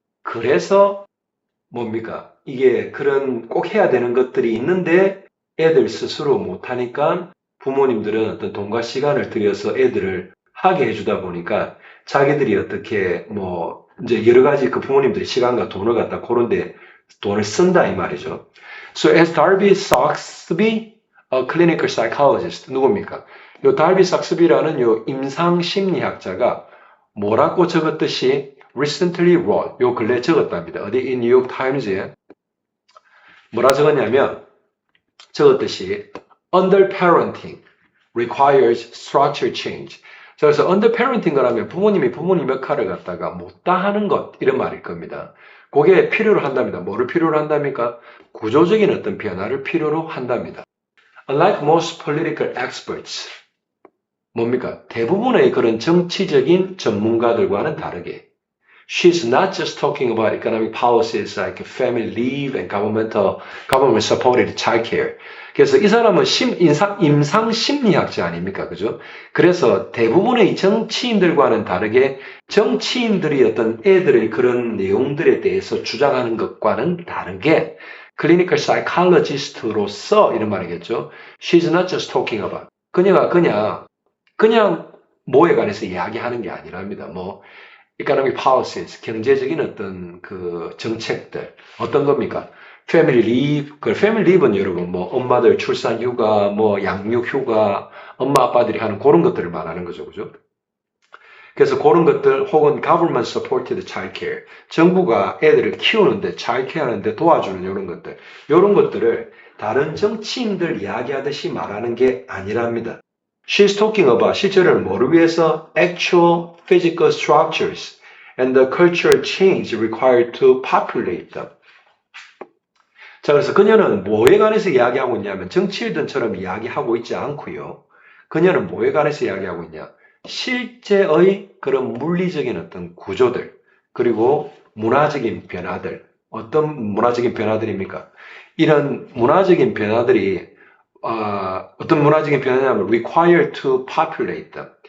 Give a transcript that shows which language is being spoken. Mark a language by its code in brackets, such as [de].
[ko] 그래서 뭡니까? 이게 그런 꼭 해야 되는 것들이 있는데 애들 스스로 못 하니까 부모님들은 어떤 돈과 시간을 들여서 애들을 하게 해주다 보니까 자기들이 어떻게 뭐 이제 여러 가지 그 부모님들이 시간과 돈을 갖다 그런데 돈을 쓴다 이 말이죠. [en] So as Darby Saxby, a clinical psychologist, [ko] 누굽니까? 요 달비 삭스비라는 요 임상 심리학자가 뭐라고 적었듯이 [en] recently wrote, [ko] 요 근래 적었답니다. 어디 이 뉴욕 타임즈에 뭐라 적었냐면 적었듯이 [en] under parenting requires structure change. [ko] 그래서 under parenting이라면 부모님이 부모님 역할을 갖다가 못다 하는 것 이런 말일 겁니다. 그게 필요로 한답니다. 뭐를 필요로 한답니까? 구조적인 어떤 변화를 필요로 한답니다. [en] Unlike most political experts, [ko] 뭡니까? 대부분의 그런 정치적인 전문가들과는 다르게 [en] She's not just talking about economic policies like family leave and government supported childcare. [ko] 그래서 이 사람은 임상 심리학자 아닙니까? 그죠? 그래서 대부분의 정치인들과는 다르게 정치인들이 어떤 애들의 그런 내용들에 대해서 주장하는 것과는 다르게 클리니컬 사이콜로지스트로서 이런 말이겠죠. [en] She's not just talking about. [ko] 그녀가 그냥 뭐에 관해서 이야기하는 게 아니랍니다. 뭐 [en] economic policies, [ko] 경제적인 어떤 그 정책들 어떤 겁니까? Family leave, 그 family leave는 여러분 뭐 엄마들 출산 휴가, 뭐 양육 휴가, 엄마 아빠들이 하는 그런 것들을 말하는 거죠, 그죠? 그래서 그런 것들 혹은 [en] government supported childcare, [ko] 정부가 애들을 키우는데 childcare 하는데 도와주는 이런 것들을 다른 정치인들 이야기하듯이 말하는 게 아니랍니다. [en] She's talking about [ko] 실제로는 뭐를 위해서? [en] Actual physical structures and the cultural change required to populate them. [ko] 자, 그래서 그녀는 뭐에 관해서 이야기하고 있냐면 정치인들처럼 이야기하고 있지 않고요. 그녀는 뭐에 관해서 이야기하고 있냐? 실제의 그런 물리적인 어떤 구조들, 그리고 문화적인 변화들. 어떤 문화적인 변화들입니까? 이런 문화적인 변화들이 어떤 문화적인 변화냐면 [en] required to populate them.